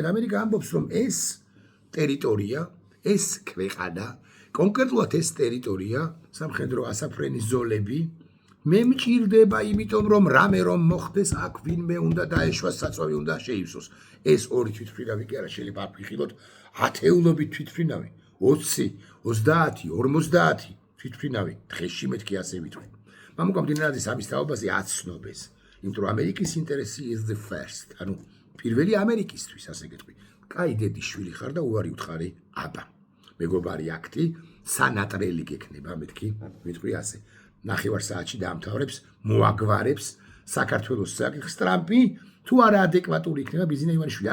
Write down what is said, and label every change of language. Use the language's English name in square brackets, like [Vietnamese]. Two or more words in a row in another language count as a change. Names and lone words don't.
[Georgian] ამერიკა ამბობს, რომ ეს ტერიტორია, ეს ქვეყანა, კონკრეტულად ეს ტერიტორია, სამხედრო ასაფრენის ზოლები მე მჭირდება, იმიტომ რომ რამე რომ მოხდეს, აქ ვინმე უნდა დაეშვას, საწვავი უნდა შეივსოს. ეს ორი თვითმფრინავი კი არა, შეიძლება ვფიქროთ ათეულობით თვითმფრინავი, 20, 30, 50 თვითმფრინავი, დღეში მეთქი ასე ვიტყვი. მამუკა მდინარაძის ამის თაობაზე აცნობეს, იმიტომ რომ ამერიკის ინტერესი [English] is the first, [Georgian] ანუ პირველი ამერიკისთვის, ასე გეტყვი. კაი დედის შვილი ხარ და უარი უთხარი აბა. მეგობარი აქტი, სანატრელი გექნება, მეთქი, ვიტყვი ასე. ნახევარ საათში დაამთავრებს, მოაგვარებს საქართველოს საკითხს ტრამპი, თუ არა ადეკვატური იქნება ბიზინა ივანიშვილი.